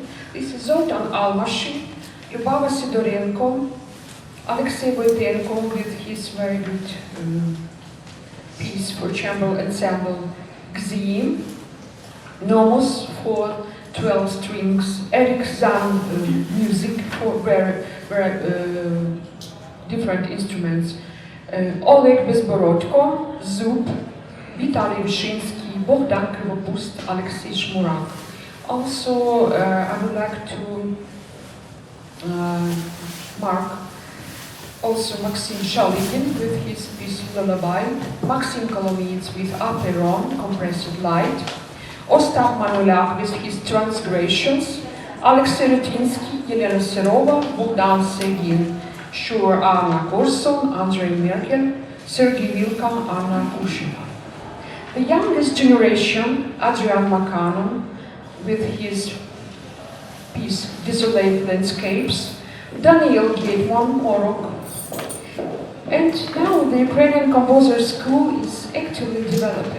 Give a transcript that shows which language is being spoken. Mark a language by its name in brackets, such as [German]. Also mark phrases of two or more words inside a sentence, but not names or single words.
[English] This is Zoltan Almashi, Lyubava Sidorenko, Alexei Voitenko with his very good piece for chamber ensemble Gzim, Nomos for 12 strings, Eric Zahn music for very different instruments, Oleg Bezborodko, Zub, Vitaly Vyshinsky, Bogdan Krivopust, Alexei Shmurak. Also, I would like to mark also Maxim Shaligin with his piece Lullaby, Maxim Kolomyets with Aperon, Compressed Light, Ostap Manulyak with his Transgressions, Alexei Rutinsky, Yelena Serova, Bogdan Segin, Shur Anna Korson, Andrei Merkel, Sergei Vilka, Anna Kushina. The youngest generation, Adrian Makano, with his piece Desolate Landscapes, Daniel Gateman, Morok. And now the Ukrainian Composer School is actively developing.